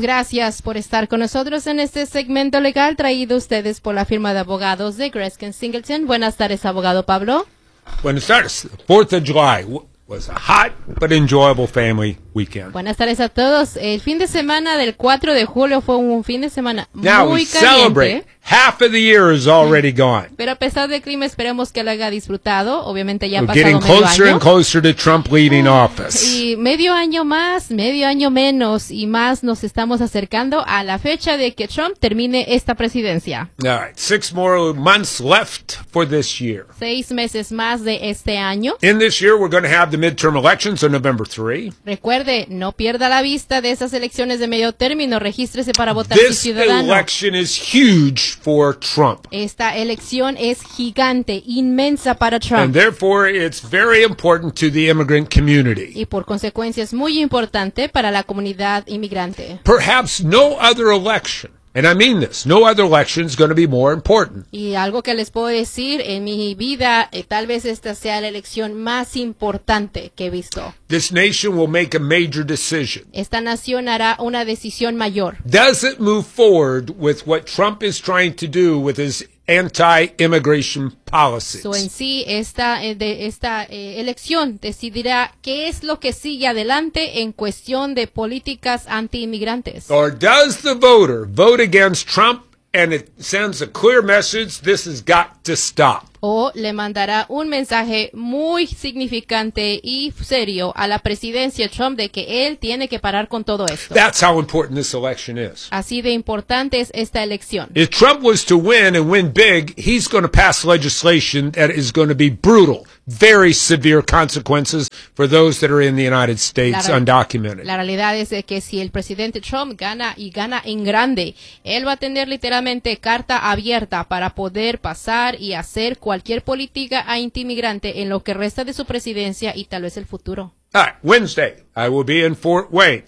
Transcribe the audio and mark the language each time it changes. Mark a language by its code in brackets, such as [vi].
[es] Gracias por estar con nosotros en este segmento legal traído a ustedes por la firma de abogados de Greskin Singleton. Buenas tardes, abogado Pablo. Buenas tardes. [en] 4th of July was a hot but enjoyable family weekend. [es] Buenas tardes a todos. El fin de semana del 4 de julio fue un fin de semana muy caliente. [en] Now we celebrate. Half of the year is already gone. [es] Pero a pesar del clima, esperemos que lo haya disfrutado. Obviamente ya ha pasado [en] getting [es] medio [en] closer [es] año. [en] And closer to Trump leaving office. [es] Y medio año más, medio año menos, y más nos estamos acercando a la fecha de que Trump termine esta presidencia. [en] All right, 6 more months left for this year. [es] 6 meses más de este año. [en] In this year, we're going to have the midterm elections on November 3. [es] Recuerde, no pierda la vista de esas elecciones de medio término. Regístrese para votar [en] this [es] si ciudadano. [en] This election is huge. For Trump. [es] Esta elección es gigante, inmensa para Trump. [en] And therefore, it's very important to the immigrant community. [es] Y por consecuencia es muy importante para la comunidad inmigrante. [en] Perhaps no other election, and I mean this, no other election is going to be more important. [es] Y algo que les puedo decir en mi vida, tal vez esta sea la elección más importante que he visto. [en] This nation will make a major decision. [es] Esta nación hará una decisión mayor. [en] Does it move forward with what Trump is trying to do with his anti-immigration policies? [es] So en sí, esta elección decidirá qué es lo que sigue adelante en cuestión de políticas anti-inmigrantes. [en] Or does the voter vote against Trump and it sends a clear message, this has got to stop? [es] O le mandará un mensaje muy significante y serio a la presidencia Trump de que él tiene que parar con todo esto. [en] That's how important this election is. [es] Así de importante es esta elección. [en] If Trump was to win and win big, he's going to pass legislation that is going to be brutal. Very severe consequences for those that are in the United States undocumented. [es] La realidad es que si el presidente Trump gana y gana en grande, él va a tener literalmente carta abierta para poder pasar y hacer cualquier política anti-inmigrante en lo que resta de su presidencia y tal vez el futuro. [en] All right, Wednesday, I will be in Fort Wayne.